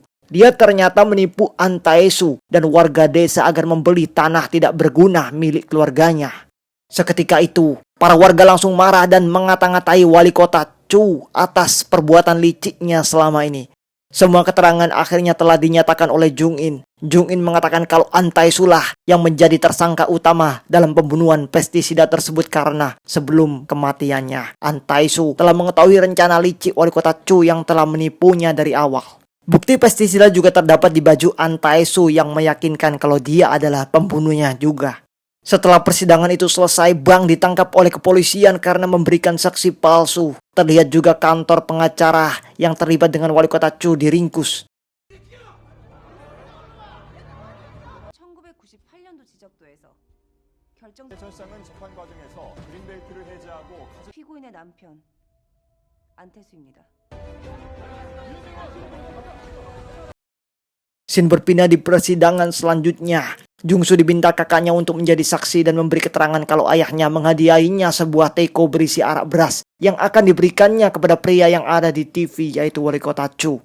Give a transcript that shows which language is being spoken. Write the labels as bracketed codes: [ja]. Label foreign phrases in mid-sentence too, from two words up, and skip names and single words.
[id] Dia ternyata menipu An Tae-soo dan warga desa agar membeli tanah tidak berguna milik keluarganya. Seketika itu, para warga langsung marah dan mengata-ngatai wali kota Chu atas perbuatan liciknya selama ini. Semua keterangan akhirnya telah dinyatakan oleh Jung-in. Jung-in mengatakan kalau An Tae-soo lah yang menjadi tersangka utama dalam pembunuhan pestisida tersebut karena sebelum kematiannya, An Tae-soo telah mengetahui rencana licik wali kota Chu yang telah menipunya dari awal. Bukti pestisida juga terdapat di baju An Tae-soo yang meyakinkan kalau dia adalah pembunuhnya juga. Setelah persidangan itu selesai, Bang ditangkap oleh kepolisian karena memberikan saksi palsu. Terlihat juga kantor pengacara yang terlibat dengan wali kota Chu diringkus. [ko] 1998년도 지적도에서 결정 대천시장은 재판 과정에서 그린벨트를 해제하고 피고인의 남편 안태수입니다. [id] Scene berpindah di persidangan selanjutnya. Jung-soo diminta kakaknya untuk menjadi saksi dan memberi keterangan kalau ayahnya menghadiahinya sebuah teko berisi arak beras yang akan diberikannya kepada pria yang ada di TV, yaitu wali kota Chu.